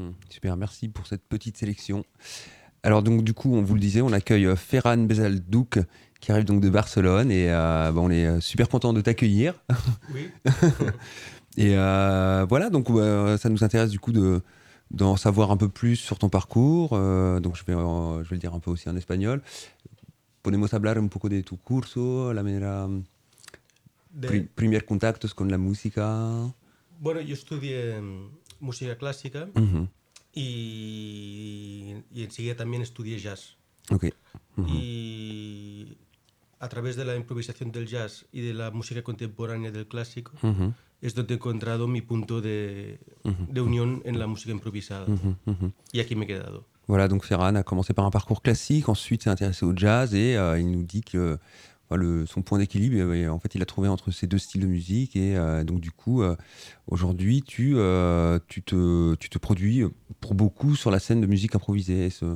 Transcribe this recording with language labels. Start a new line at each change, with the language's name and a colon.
French: Super, merci pour cette petite sélection. Alors donc du coup, on vous le disait, on accueille Ferhan Bezaldouk qui arrive donc de Barcelone et bon, on est super content de t'accueillir. Oui. Et voilà, donc ça nous intéresse du coup d'en savoir un peu plus sur ton parcours. Donc je vais le dire un peu aussi en espagnol.
Spanish: Podemos hablar un poco de tu curso, la manera primer contactos con la música. Bueno, yo estudié música clásica. Y enseguida también estudié jazz. Okay. Y a través de la improvisación del jazz y de la música contemporánea del clásico es donde he encontrado mi punto de unión en la música improvisada. Y aquí me he quedado.
French: Voilà, donc Ferhan a commencé par un parcours classique, ensuite s'est intéressé au jazz et il nous dit que son point d'équilibre, en fait, il a trouvé entre ces deux styles de musique. Et donc, du coup, aujourd'hui, tu te produis pour beaucoup sur la scène de musique improvisée.